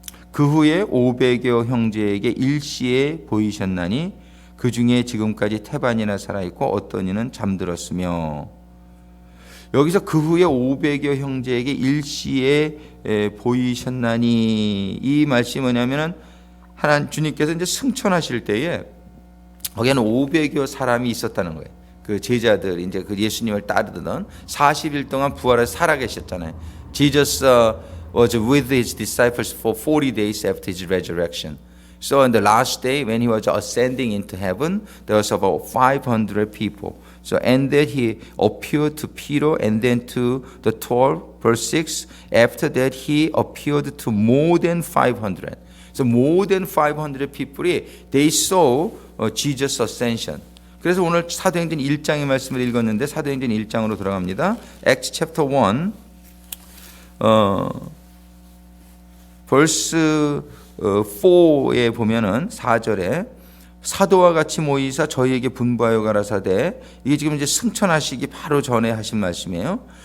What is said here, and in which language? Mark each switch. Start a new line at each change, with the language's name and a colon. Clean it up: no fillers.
Korean: 그 후에 500여 형제에게 일시에 보이셨나니 그 중에 지금까지 태반이나 살아있고 어떤 이는 잠들었으며 여기서 그 후에 500여 형제에게 일시에 보이셨나니 이 말씀이 뭐냐면은 하나님 주님께서 이제 승천하실 때에 거기에는 500여 사람이 있었다는 거예요. 그 제자들 이제 그 예수님을 따르던 40일 동안 부활해서 살아계셨잖아요.
English: Jesus was with his disciples for 40 days after his resurrection. So on the last day when he was ascending into heaven, there was about 500 people. So and then he appeared to Peter and then to the 12, verse 6. After that he appeared to more than 500. So more than 500 people이 they saw Jesus ascension.
Korean: 그래서 오늘 사도행전 1장의 말씀을 읽었는데 사도행전 1장으로 돌아갑니다.
English: Acts chapter 1 verse 4
Korean: 에 보면은 4절에 사도와 같이 모이사 저희에게 분부하여 가라사대 이게 지금 이제 승천하시기 바로 전에 하신 말씀이에요.